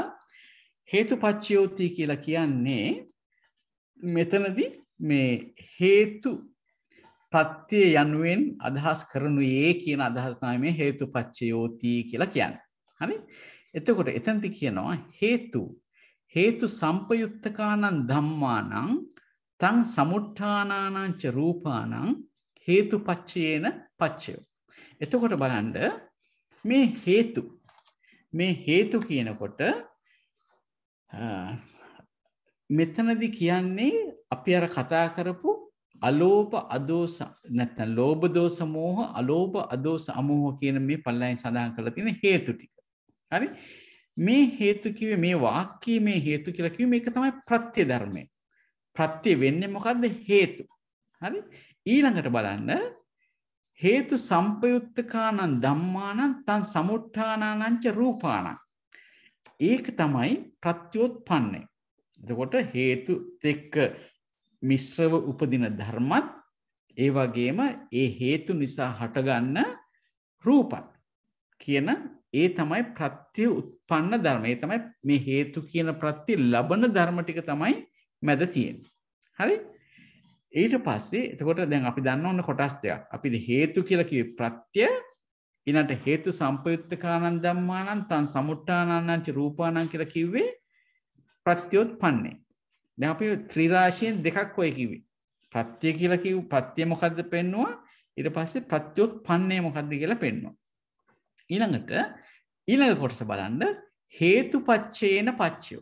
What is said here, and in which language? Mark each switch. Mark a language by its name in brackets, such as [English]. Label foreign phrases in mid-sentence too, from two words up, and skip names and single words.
[Sinhala] හේතුපච්චයෝති කියලා කියන්නේ මෙතනදී මේ හේතු ප්‍රත්‍ය යනුවෙන් අදහස් කරනුයේ කියන අදහස තමයි මේ හේතුපච්චයෝති කියලා කියන්නේ. හරි? එතකොට එතනදී කියනවා [Pali] හේතු සම්පයුත්තකානං ධම්මානං තං සමුට්ඨානානං ච රූපානං හේතුපච්චයේන පච්චයෝ. [Sinhala] එතකොට බලන්න මේ හේතු කියනකොට මෙතනදී කියන්නේ අපි අර කතා කරපු අලෝභ අදෝස නැත්නම් ලෝභ දෝස මෝහ අලෝභ අදෝස අමෝහ කියන මේ පල්ලෙන් සඳහන් කරලා තියෙන හේතු ටික. හරි? මේ හේතු කිව්වේ මේ වාක්‍යයේ මේ හේතු කියලා කිව්වේ මේක තමයි ප්‍රත්‍ය ධර්මය. ප්‍රත්‍ය වෙන්නේ මොකද්ද? හේතු. හරි? ඊළඟට බලන්න [Pali] හේතු සම්පයුත්තකානං ධම්මානං තං සමුට්ඨානානං ච රූපානං. [Sinhala] ඒක තමයි ප්‍රත්‍යෝත්පන්නේ. එතකොට හේතු එක්ක මිශ්‍රව උපදින ධර්මත් ඒ වගේම ඒ හේතු නිසා හටගන්න රූපත් කියන ඒ තමයි ප්‍රත්‍ය උත්පන්න ධර්ම. ඒ තමයි මේ හේතු කියන ප්‍රත්‍ය ලබන ධර්ම ටික තමයි මැද තියෙන්නේ. හරි? ඊට පස්සේ එතකොට දැන් අපි දන්න ඕන කොටස් දෙකක්. අපි හේතු කියලා කිව්වේ ප්‍රත්‍ය, ඊළඟට [Pali] හේතු සම්පයුත්තකානං ධම්මානං තං සමුට්ඨානානං ච රූපානං [Sinhala] කියලා කිව්වේ ප්‍රත්‍යෝත්පන්නේ. දැන් අපි ත්‍රිරාශියෙන් දෙකක් ඔය කිව්වේ. ප්‍රත්‍ය කියලා කිව්ව ප්‍රත්‍ය මොකද්ද පෙන්නුවා. ඊට පස්සේ ප්‍රත්‍යෝත්පන්නේ මොකද්ද කියලා පෙන්නුවා. ඊළඟ කොටස බලන්න [Pali] හේතුපච්චේන පච්චයෝ.